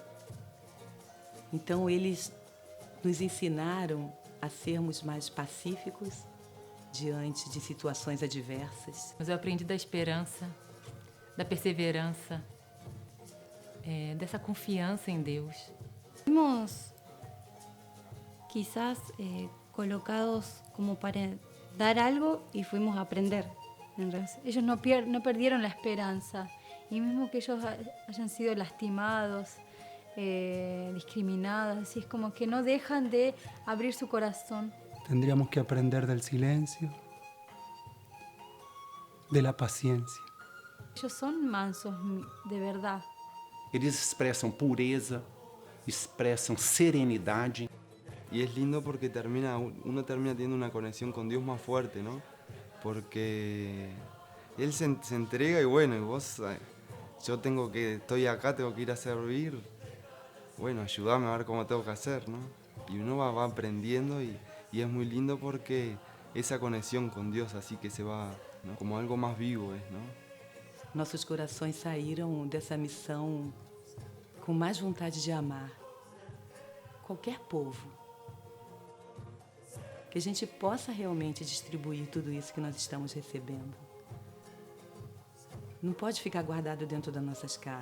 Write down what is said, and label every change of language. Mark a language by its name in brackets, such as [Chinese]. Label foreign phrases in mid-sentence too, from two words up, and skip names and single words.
[Portuguese] Então eles nos ensinaram a sermos mais pacíficos diante de situações adversas. Mas eu aprendi da esperança, da perseverança, dessa confiança em Deus. [Spanish] Fuimos quizás colocados como para dar algo y fuimos a aprender. Ellos no perdieron la esperanza, y mismo que ellos hayan sido lastimados, discriminados, así es como que no dejan de abrir su corazón. Tendríamos que aprender del silencio, de la paciencia. Ellos son mansos de verdad. [Portuguese] Eles expressam pureza, expressam serenidade. [Spanish] Y es lindo porque uno termina teniendo una conexión con Dios más fuerte, ¿no? Porque Él se entrega y bueno, y vos, estoy acá, tengo que ir a servir, bueno, ayúdame a ver cómo tengo que hacer, ¿no? Y uno va aprendiendo y es muy lindo porque esa conexión con Dios así que se va, ¿no? Como algo más vivo, ¿no? [Portuguese] Nossos corações saíram dessa missão com mais vontade de amar qualquer povo. Que a gente possa realmente distribuir tudo isso que nós estamos recebendo. Não pode ficar guardado dentro das nossas casas.